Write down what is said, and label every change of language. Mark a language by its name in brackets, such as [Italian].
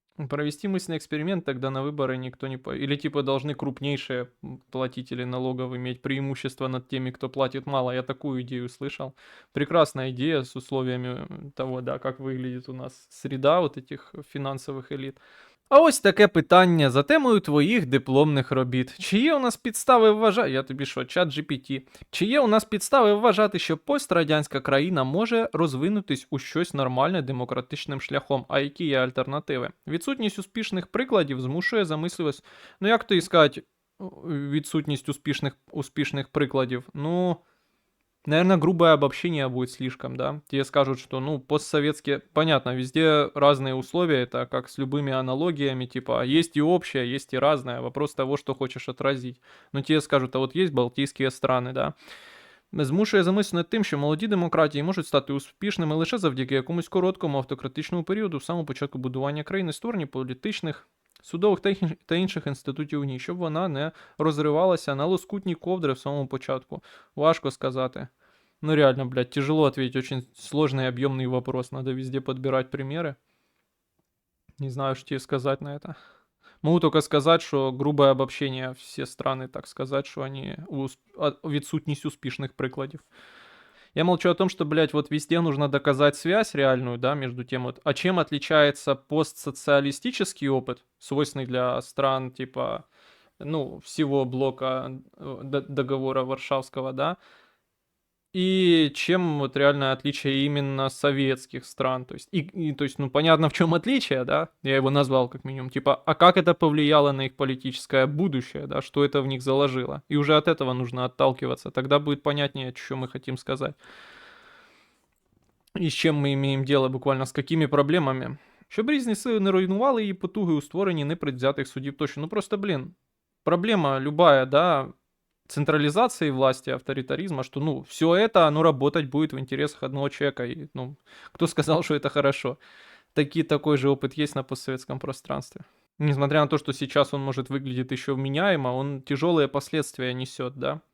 [Russian] Провести мысленный эксперимент, тогда на выборы никто не... Или типа должны крупнейшие платители налогов иметь преимущество над теми, кто платит мало. Я такую идею слышал. Прекрасная идея с условиями того, да, как выглядит у нас среда вот этих финансовых элит. [Ukrainian] А ось таке питання за темою твоїх дипломних робіт. Чи є у нас підстави вважати, я тобі що, чат GPT, чи є у нас підстави вважати, що пострадянська країна може розвинутись у щось нормальне демократичним шляхом, а які є альтернативи? Відсутність успішних прикладів змушує замислюватись, ну як то і сказати, відсутність успішних прикладів, ну... [Russian] Наверное, грубое обобщение будет слишком, да? Тебе скажут, что, ну, постсоветские... Понятно, везде разные условия, это как с любыми аналогиями, типа, есть и общее, есть и разное, вопрос того, что хочешь отразить. Но тебе скажут, а вот есть Балтійські страни, да? [Ukrainian] Змушує замислити над тим, що молоді демократії можуть стати успішними лише завдяки якомусь короткому автократичному періоду в самому початку будування країни, створення політичних, судових та інших інститутів в ній, щоб вона не розривалася на лоскутні ковдри в самому початку. Важко сказати. [Russian] Ну реально, блядь, тяжело ответить, очень сложный и объемный вопрос, надо везде подбирать примеры. Не знаю, что тебе сказать на это. Могу только сказать, что грубое обобщение все страны, так сказать, что они [Ukrainian] відсутність успішних прикладів. [Russian] Я молчу о том, что, блядь, вот везде нужно доказать связь реальную, да, между тем вот. А чем отличается постсоциалистический опыт, свойственный для стран, типа, ну, всего блока договора Варшавского, да, и чем вот реальное отличие именно советских стран, то есть, то есть, ну, понятно, в чем отличие, да, я его назвал как минимум, типа, а как это повлияло на их политическое будущее, да, что это в них заложило, и уже от этого нужно отталкиваться, тогда будет понятнее, что мы хотим сказать, [Ukrainian] і з чим ми маємо діло, буквально з якими проблемами. Щоб різні сили не руйнували її потуги у створенні непредвзятих судів тощо. [Russian] Ну просто, блін, проблема любая, да, централизации власти, авторитаризма, что, ну, все это, оно работать будет в интересах одного человека. И, ну, кто сказал, что это хорошо? Такой же опыт есть на постсоветском пространстве. Несмотря на то, что сейчас он, может, выглядит еще вменяемо, он тяжелые последствия несет, да.